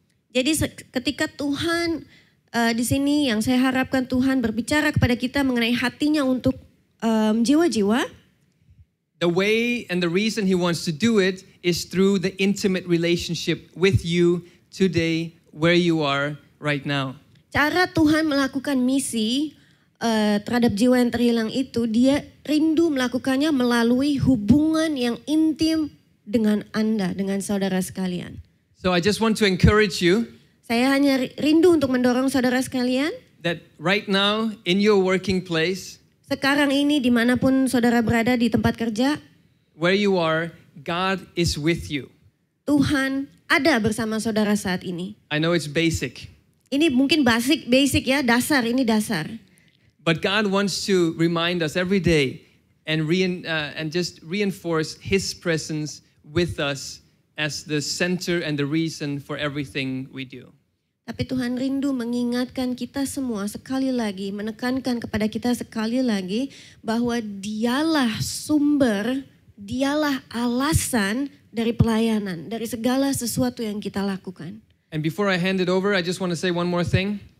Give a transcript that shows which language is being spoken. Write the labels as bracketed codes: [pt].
[id] Jadi ketika Tuhan di sini yang saya harapkan Tuhan berbicara kepada kita mengenai hatinya untuk jiwa-jiwa. [en] The way and the reason he wants to do it is through the intimate relationship with you today, where you are right now. [id] Cara Tuhan melakukan misi terhadap jiwa yang terhilang itu, dia rindu melakukannya melalui hubungan yang intim dengan Anda, dengan saudara sekalian. [en] So I just want to encourage you. [id] Saya hanya rindu untuk mendorong saudara sekalian. [en] That right now in your working place. [id] Sekarang ini dimanapun saudara berada di tempat kerja. [en] Where you are, God is with you. [id] Tuhan ada bersama saudara saat ini. [en] I know it's basic. [id] Ini mungkin basic ya, dasar, ini dasar. [en] But God wants to remind us every day and just reinforce his presence with us as the center and the reason for everything we do. [id] Tapi Tuhan rindu mengingatkan kita semua sekali lagi, menekankan kepada kita sekali lagi bahwa dialah sumber, dialah alasan dari pelayanan, dari segala sesuatu yang kita lakukan. [en] And before I hand it over, I just want to say one more thing.